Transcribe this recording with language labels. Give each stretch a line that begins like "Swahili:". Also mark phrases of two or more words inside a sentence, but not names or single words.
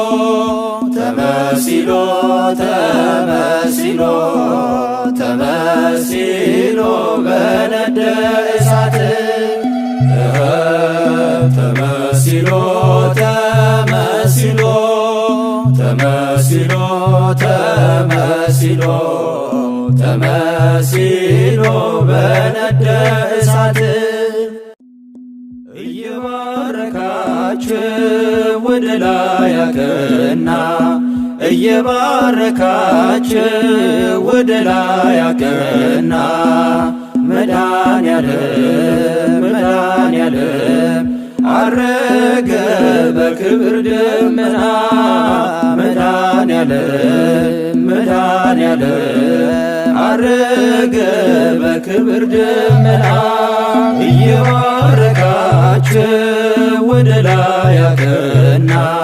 Geez: ተመሲሎ ተመሲሎ ተመሲሎ በነደ እሳት ተመሲሎ ተመሲሎ ተመሲሎ ተመሲሎ ተመሲሎ በነደ እሳት
Amharic: እየባረካችሁ ወደ ላይ አቀና እየባረካችሁ ወደ ላይ አቀና መድኃኔዓለም መድኃኔዓለም አረገ በክብር ደመና መድኃኔዓለም መድኃኔዓለም አረገ በክብር ደመና እየባረካችሁ ወደ ላይ አቀና